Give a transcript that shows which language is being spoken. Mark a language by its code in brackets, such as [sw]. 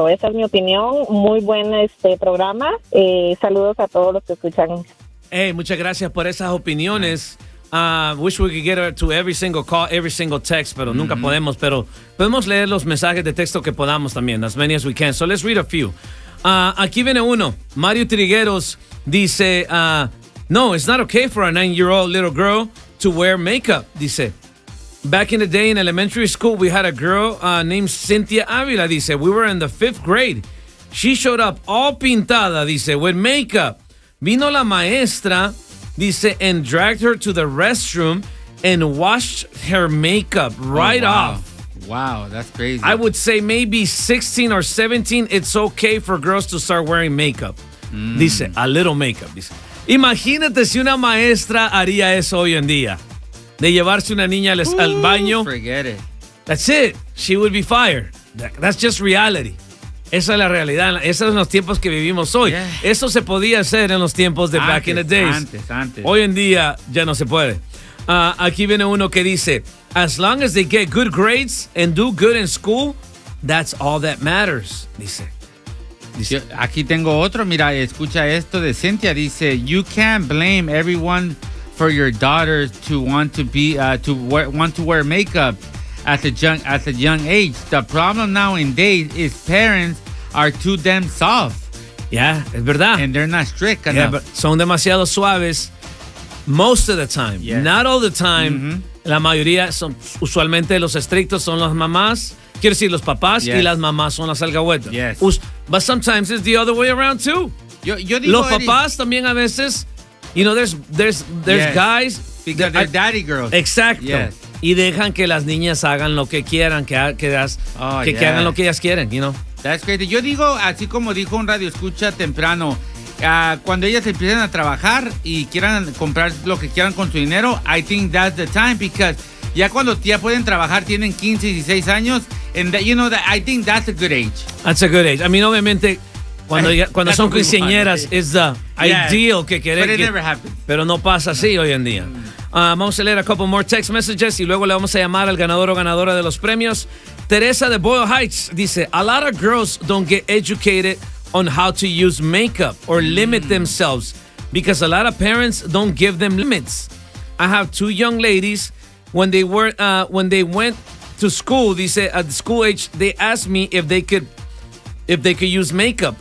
[es] Esa es mi opinión. Muy buen programa. Saludos a todos los que escuchan. [en] Hey, [es] muchas gracias por esas opiniones. [en] Wish we could get her to every single call, every single text, [es] pero nunca podemos. Pero podemos leer los mensajes de texto que podamos también, [en] as many as we can. So let's read a few. [es] Aquí viene uno. [en] Mario Trigueros dice, no, it's not okay for a 9-year-old little girl to wear makeup, dice. Back in the day in elementary school, we had a girl named Cynthia Avila, dice. We were in the 5th grade. She showed up all pintada, dice, with makeup. [es] Vino la maestra, [en] dice, and dragged her to the restroom and washed her makeup right off. Wow, that's crazy. I would say maybe 16 or 17, it's okay for girls to start wearing makeup. Dice, a little makeup. Dice. [es] Imagínate si una maestra haría eso hoy en día. De llevarse una niña al baño. [en] Forget it. That's it. She would be fired. That's just reality. [es] Esa es la realidad. Esos son los tiempos que vivimos hoy. Yeah. Eso se podía hacer en los tiempos de [en] back in the days. [es] Antes. Hoy en día ya no se puede. Aquí viene uno que dice, [en] as long as they get good grades and do good in school, that's all that matters, dice. [es] Yo, aquí tengo otro. Mira, escucha esto de Cynthia. Dice, [en] you can't blame everyone for your daughter to want to be to wear makeup at a young age. The problem nowadays is parents are too damn soft. [es] Yeah, es verdad. [en] And they're not strict enough. Yeah, but [es] son demasiado suaves [en] most of the time. Yes. Not all the time. Mm-hmm. [es] La mayoría son usualmente los estrictos son las mamás. Quiero decir, los papás yes. y las mamás son las alcahuetas. [en] Yes. But sometimes it's the other way around too. [es] Yo digo los papás también a veces, [en] you know, there's yes. guys. Because they're daddy girls. [es] Exacto. [en] Yes. [es] Y dejan que las niñas hagan lo que quieran, que hagan lo que ellas quieren, you know. [en] That's crazy. [es] Yo digo, así como dijo un radio escucha temprano, cuando ellas empiecen a trabajar y quieran comprar lo que quieran con su dinero, [en] I think that's the time because [es] ya cuando ya pueden trabajar, tienen 15, 16 años, [en] and that, you know, that, I think that's a good age. That's a good age. I mean, [es] obviamente, cuando son quinceañeras, [en] it's the ideal [es] que quieren. [en] But it never happens. [es] Pero no pasa así hoy en día. Vamos a leer [en] a couple more text messages [es] y luego le vamos a llamar al ganador o ganadora de los premios. [en] Teresa de Boyle Heights dice, a lot of girls don't get educated on how to use makeup or limit themselves because a lot of parents don't give them limits. I have two young ladies. When they went to school, dice, at school age, they asked me if they could use makeup.